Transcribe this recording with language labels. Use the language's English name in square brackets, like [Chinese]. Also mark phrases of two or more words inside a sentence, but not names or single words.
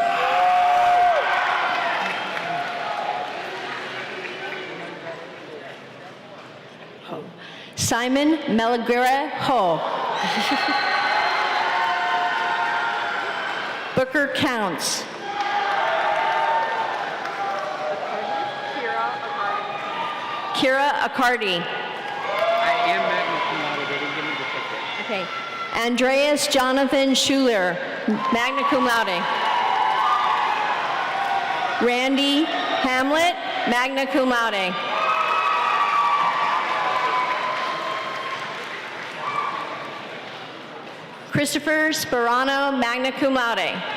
[English] Simon Melaguera Ho. Booker Counts. Kira Accardi. I am [Latin] magna cum laude. [English] They didn't give me the ticket. Okay. Andreas Jonathan Schuler, [Latin] magna cum laude. [English] Randy Hamlet, [Latin] magna cum laude. [English] Christopher Sperano, [Latin] magna cum laude.